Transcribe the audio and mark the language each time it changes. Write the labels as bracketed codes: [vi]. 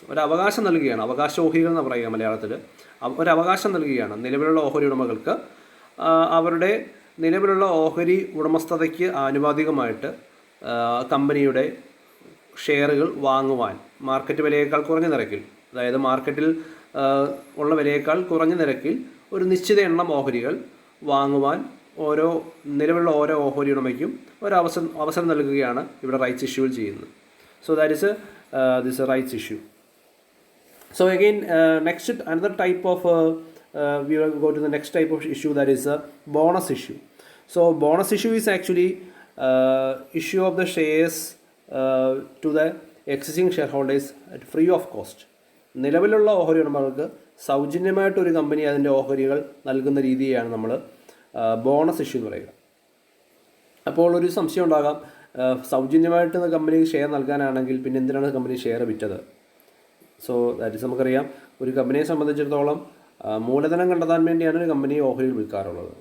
[ml] ഒരു അവകാശം നൽകുകയാണ്, അവകാശ ഓഹരികൾ എന്ന് പറയുക മലയാളത്തിൽ. ഒരു അവകാശം നൽകുകയാണ് നിലവിലുള്ള ഓഹരി ഉടമകൾക്ക് അവരുടെ നിലവിലുള്ള ഓഹരി ഉടമസ്ഥതയ്ക്ക് ആനുപാതികമായിട്ട് കമ്പനിയുടെ ഷെയറുകൾ വാങ്ങുവാൻ മാർക്കറ്റ് വിലയേക്കാൾ കുറഞ്ഞ നിരക്കിൽ, അതായത് മാർക്കറ്റിൽ ഉള്ള വിലയേക്കാൾ കുറഞ്ഞ നിരക്കിൽ ഒരു നിശ്ചിത എണ്ണം ഓഹരികൾ വാങ്ങുവാൻ നിലവിലുള്ള ഓരോ ഓഹരി ഉടമയ്ക്കും അവസരം നൽകുകയാണ് ഇവിടെ റൈറ്റ്സ് ഇഷ്യൂവിൽ ചെയ്യുന്നത്. [en] So that is this rights issue. So again next another type of we will go to the next type of issue, that is a bonus issue. So bonus issue is actually issue of the shares to the existing shareholders at free of cost. [ml] നിലവിലുള്ള ഓഹരി ഉടമകൾക്ക് സൗജന്യമായിട്ട് ഒരു company അതിൻ്റെ ഓഹരികൾ നൽകുന്ന രീതിയാണ് നമ്മൾ ബോണസ് ഇഷ്യൂ എന്ന് പറയുക. അപ്പോൾ ഒരു സംശയം ഉണ്ടാകാം, സൗജന്യമായിട്ട് കമ്പനി ഷെയർ നൽകാനാണെങ്കിൽ പിന്നെ എന്തിനാണ് കമ്പനി ഷെയർ വിറ്റത്? [en] so that is, [ml] നമുക്കറിയാം, ഒരു കമ്പനിയെ സംബന്ധിച്ചിടത്തോളം മൂലധനം കണ്ടെത്താൻ വേണ്ടിയാണ് ഒരു കമ്പനി ഓഹരികൾ വിൽക്കാറുള്ളത്.